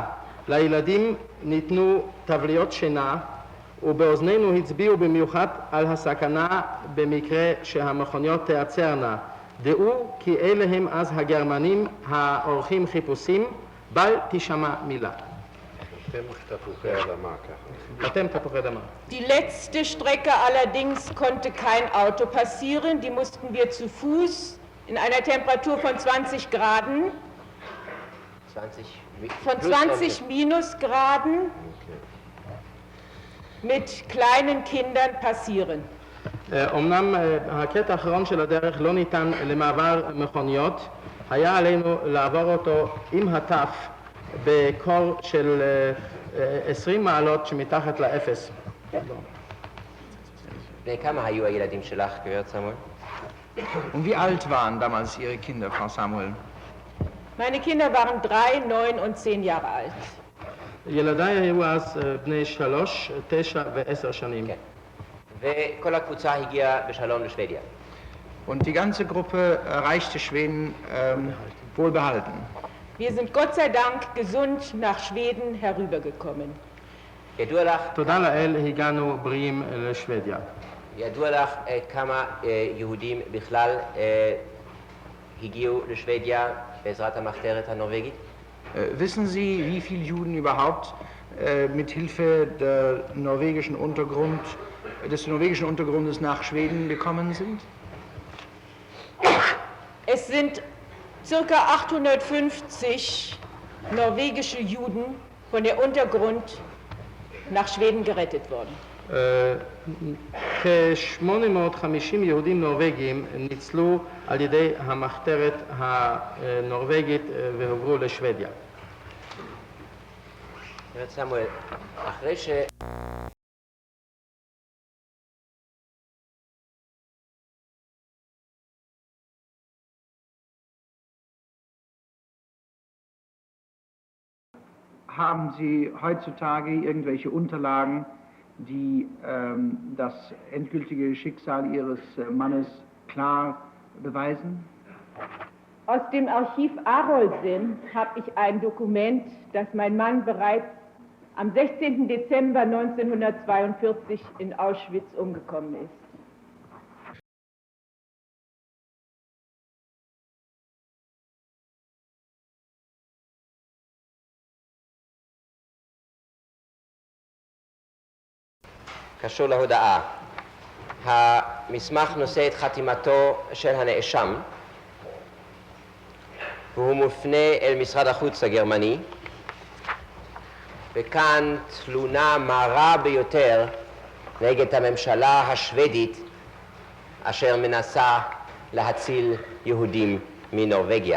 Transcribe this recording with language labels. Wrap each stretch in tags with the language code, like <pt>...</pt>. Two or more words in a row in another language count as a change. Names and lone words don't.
<he>לילדים ניתנו טבליות שינה, ובאוזנינו הצביעו במיוחד על הסכנה במקרה שהמכוניות תעצרנה. דעו כי אלה הם אז הגרמנים העורכים חיפושים, בל תשמע מילה. אתם תפוחי אדמה ככה. אתם תפוחי אדמה.</he> <de>Die letzte Strecke allerdings konnte kein Auto passieren, die mussten wir zu Fuß in einer Temperatur von 20 Graden, von 20 Minusgraden mit kleinen Kindern passieren.</de> <he>אמנם הקטע האחרון של הדרך לא ניתן למעבר מכוניות, היה עלינו לעבור אותו עם הטף בקור של 20 מעלות שמתחת לאפס. כמה היו הילדים שלך, גברת סמואל?</he> <de>Und wie alt waren damals Ihre Kinder, Frau Samuel? Meine Kinder waren 3, 9 und 10 Jahre alt.</de> <he>ילדיי היו אז בני 3, 9 ו10 שנים. כן. וכל הקבוצה הגיעה בשלום לשוודיה.</he> <de>Und die ganze Gruppe erreichte Schweden wohlbehalten. Wir sind Gott sei Dank gesund nach Schweden herübergekommen.</de> <he>ידוע לך, תודה לאל הגענו בריאים לשוודיה. ידוע לך כמה יהודים בכלל הגיעו לשוודיה בעזרת המחתרת הנורווגית?</he> <de>Wissen Sie, wie viele Juden überhaupt mit Hilfe des norwegischen Untergrundes nach Schweden gekommen sind? Es sind circa 850 norwegische Juden von der Untergrund nach Schweden gerettet worden.</de> <he>כ-850 יהודים נורווגים ניצלו על ידי המחתרת הנורווגית והוברו לשוודיה. גברת סמואל, אחרי ש...</he> <de>Haben Sie heutzutage irgendwelche Unterlagen, die das endgültige Schicksal Ihres Mannes klar beweisen? Aus dem Archiv Arolsen habe ich ein Dokument, dass mein Mann bereits am 16. Dezember 1942 in Auschwitz umgekommen ist.</de> <he>קשור להודעה. המסמך נושא את חתימתו של הנאשם, והוא מופנה אל משרד החוץ הגרמני, וכאן תלונה מרה ביותר נגד הממשלה השוודית אשר מנסה להציל יהודים מנורווגיה.</he>